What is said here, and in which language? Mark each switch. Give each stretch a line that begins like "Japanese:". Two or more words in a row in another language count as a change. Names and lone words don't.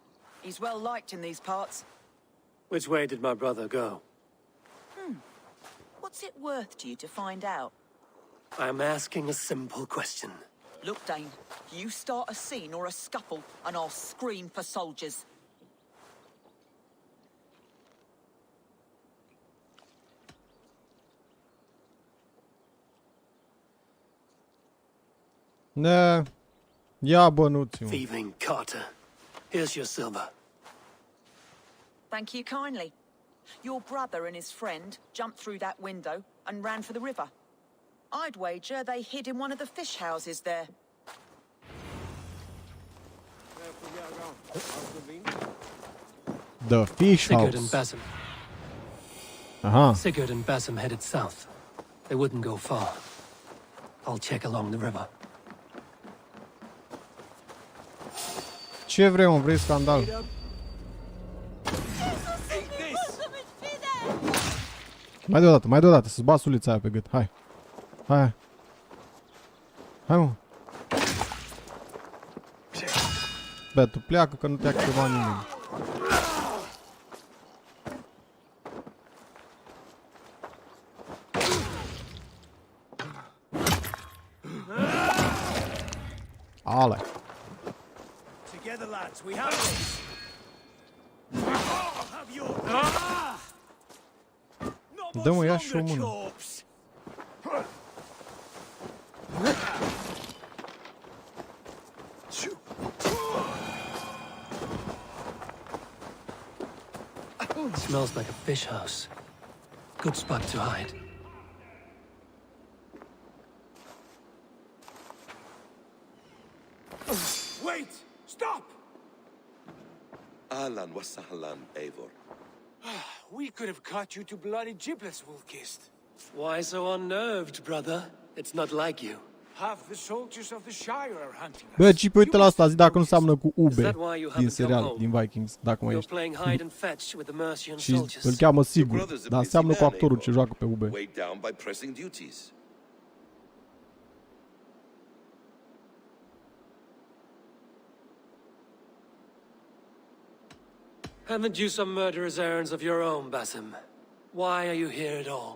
English: He's well liked in these parts. Which way did my brother go? What's it worth to you to find out? I'm asking a simple question. Look, Dane, you start a scene or a scuffle, and I'll scream for soldiers.
Romanian: Da. Ia bănuți, mă.
English: Thieving Carter. Here's your silver. Thank you kindly. Your brother and his friend jumped through that window and ran for the river. I'd wager they hid in one of the fish houses there. The fish Sigurd and house. Basim. Aha. Sigurd and Basim headed south. They wouldn't go far. I'll check along the river.
Romanian: Ce vrei, mă? Vrei scandal? Mai deodată, să-ți bat sulița aia pe gât. Hai. Hai. Hai, mă. Bă, tu pleacă că nu te activa nimeni. Ale.
English: Together, lads, we have this. Have your...
Romanian: Dă-mă, ia și o mână.
English: Smells like a fish house. Good spot to hide. Wait! Stop!
Arabic: أهلا وسهلا, Eivor.
English: We could have cut you to bloody giblets, Wolf-Kissed. Why so unnerved, brother? It's not like you. Half the soldiers of the Shire are hunting us.
Romanian: Bă, ci pe uite la asta, zi dacă nu seamănă cu Ube din serial, din Vikings, dacă mai ești. Și îl cheamă sigur, dar seamănă cu actorul ce joacă pe Ube.
English: Weighed down by pressing duties. Haven't you some murderous errands of your own, Basim? Why are you here at all?